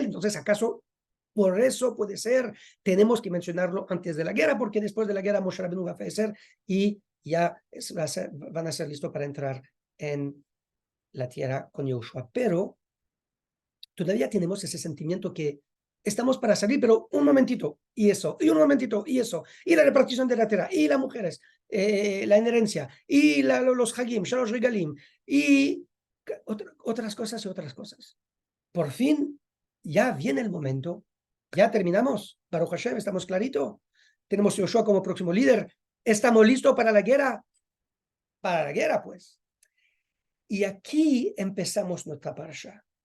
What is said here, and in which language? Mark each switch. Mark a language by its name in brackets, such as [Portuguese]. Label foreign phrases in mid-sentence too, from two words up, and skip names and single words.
[Spanish] Entonces, ¿acaso por eso puede ser? Tenemos que mencionarlo antes de la guerra, porque después de la guerra Moshe Rabbeinu va a fallecer y ya van a ser listos para entrar en la tierra con Yoshua. Pero todavía tenemos ese sentimiento que estamos para salir, pero un momentito, y eso, y un momentito, y eso, y la repartición de la tierra, y las mujeres, la inherencia, y los [Hebrew] חגים, שלוש רגלים, [Spanish] y otras cosas y otras cosas. Por fin, ya viene el momento, ya terminamos, [Hebrew] ברוך השם, [Spanish] estamos clarito, tenemos a Yoshua como próximo líder, estamos listos para la guerra pues. Y aquí empezamos nuestra parasha.